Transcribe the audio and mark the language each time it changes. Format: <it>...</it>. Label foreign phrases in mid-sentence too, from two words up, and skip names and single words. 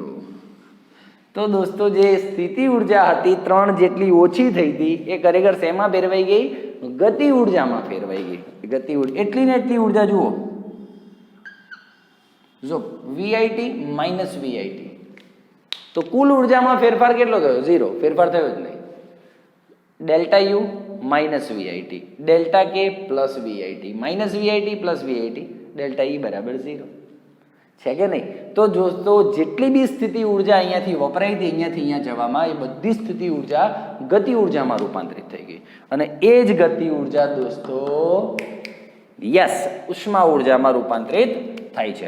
<gu>તો દોસ્તો જે સ્થિતિ ઉર્જા હતી 3 જેટલી ઓછી થઈ હતી એ ખરેખર શેમાં ફેરવાઈ ગઈ? ગતિ ઉર્જામાં ફેરવાઈ ગઈ. ગતિ ઉર્જા એટલી ને એટલી ઉર્જા જુઓ, જો VIT - VIT તો કુલ ઉર્જામાં ફેરફાર કેટલો થયો? 0. ફેરફાર થયો જ નહીં. ΔU - VIT, ΔK + VIT, -VIT + VIT, ΔE = 0 છે કે નહીં? તો દોસ્તો જેટલી બી સ્થિતિ ઉર્જા અહીંયાથી વપરાઈ હતી અહીંયાથી અહીંયા જવામાં, એ બધી સ્થિતિ ઉર્જા ગતિ ઉર્જામાં રૂપાંતરિત થઈ ગઈ. અને એ જ ગતિ ઉર્જા દોસ્તો યસ ઉષ્મા ઉર્જામાં રૂપાંતરિત થાય છે.</gu>